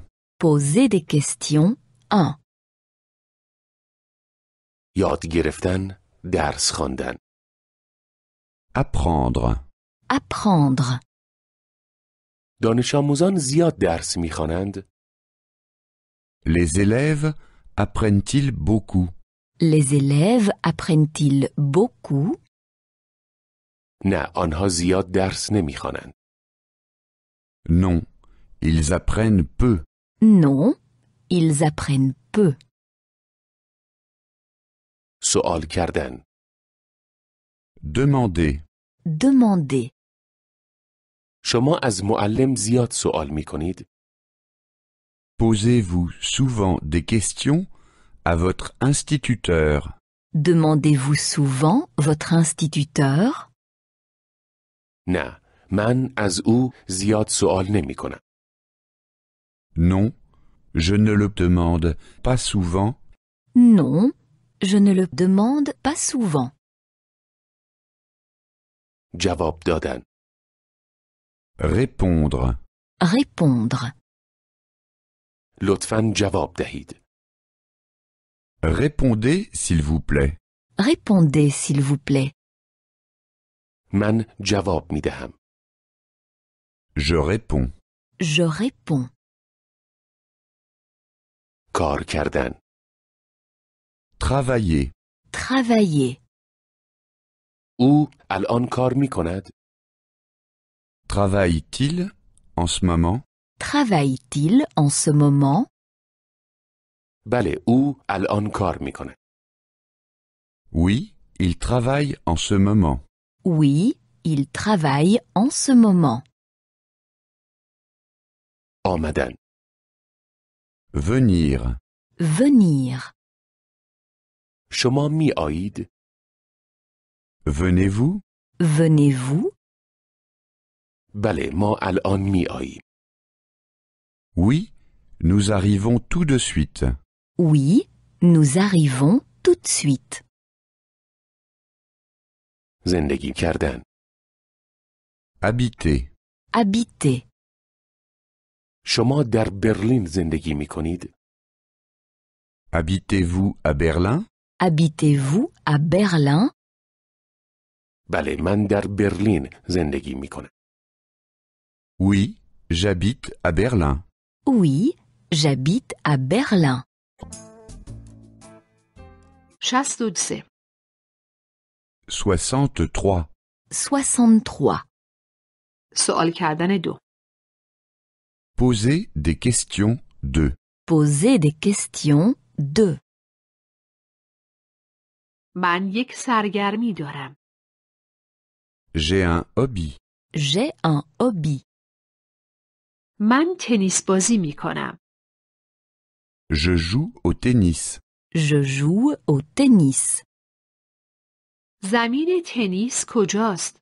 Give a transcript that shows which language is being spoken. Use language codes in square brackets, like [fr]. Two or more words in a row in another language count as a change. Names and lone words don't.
[fr] Poser des questions 1. [fa] یاد گرفتن، درس خواندن. [fr] Apprendre. Apprendre. [fa] دانش آموزان زیاد درس می‌خوانند. [fr] Les élèves apprennent-ils beaucoup? Les élèves apprennent-ils beaucoup? [fa] نه، آنها زیاد درس نمی‌خوانند. [fr] Non, ils apprennent peu. Non, ils apprennent peu. [fa] سوال کردن. [fr] Demander. Demander. [fa] شما از معلم زیاد سوال می‌کنید. [fr] Posez-vous souvent des questions à votre instituteur. Demandez-vous souvent votre instituteur? [fa] نه، من از او زیاد سوال نمی‌کنم. [fr] Non, je ne le demande pas souvent. Non, je ne le demande pas souvent. [fa] جواب دادن. [fr] Répondre. Répondre. [fa] لطفاً جواب دهید. [fr] Répondez, s'il vous plaît. Répondez, s'il vous plaît. [fa] من جواب می دهم. [fr] Je réponds. Je réponds. [fa] کار کردن. [fr] Travailler. Travailler. [fa] او الان کار می کند؟ [fr] Travaille-t-il en ce moment? Travaille-t-il en ce moment? [fa] بله، او الان کار می کند. [fr] Oui, il travaille en ce moment. Oui, il travaille en ce moment. [fa] آمدن. [fr] Venir. Venir. [fa] شما می آیید؟ [fr] Venez-vous? Venez-vous? [fa] بله، ما الان می آییم. [fr] Oui, nous arrivons tout de suite. Oui, nous arrivons tout de suite. [fa] زندگی کردن. [fr] Habiter. Habiter. [fa] شما در برلین زندگی می کنید؟ [fr] Habitez-vous à Berlin? Habitez-vous à Berlin? [fa] بله، من در برلین زندگی می کنم. [fr] Oui, j'habite à Berlin. Oui, j'habite à Berlin. 63. 63. 63. [fa] سوال کردن 2. [fr] Posez des questions 2. Posez des questions 2. [fa] من یک سرگرمی دارم. [fr] J'ai un hobby. J'ai un hobby. [fa] من تنیس بازی می کنم. [fr] Je joue au tennis. Je joue au tennis. [fa] زمین تنیس کجاست؟